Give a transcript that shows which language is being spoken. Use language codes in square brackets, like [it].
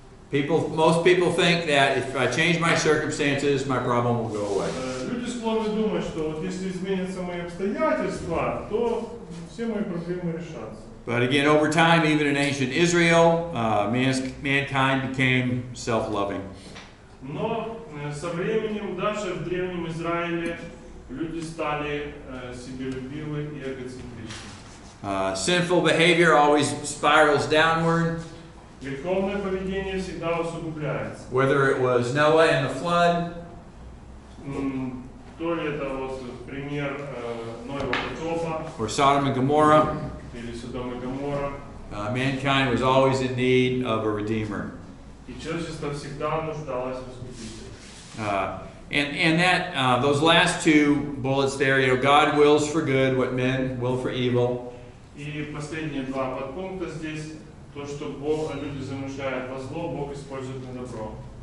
[en] Most people think that if I change my circumstances, my problem will go away. [ru] Люди склонны думать, что вот если изменятся мои обстоятельства, то все мои проблемы решатся. [en] But again, over time, even in ancient Israel, mankind became self-loving. [ru] Но со временем даже в древнем Израиле люди стали себелюбивы и эгоцентричны. [en] Sinful behavior always spirals downward. [ru] Греховное поведение всегда усугубляется. [en] Whether it was Noah and the flood, [ru] То ли это вот пример Ноева потопа, [en] or Sodom and Gomorrah, [ru] или Содом и Гоморра, [en] mankind was always in need of a redeemer. [ru] и человечество всегда нуждалось в искупителе. [en] And that those last two bullets there, God wills for good what men will for evil. [ru] И последние два подпункта здесь, то, что Бог, люди замышляют во зло, Бог использует на добро.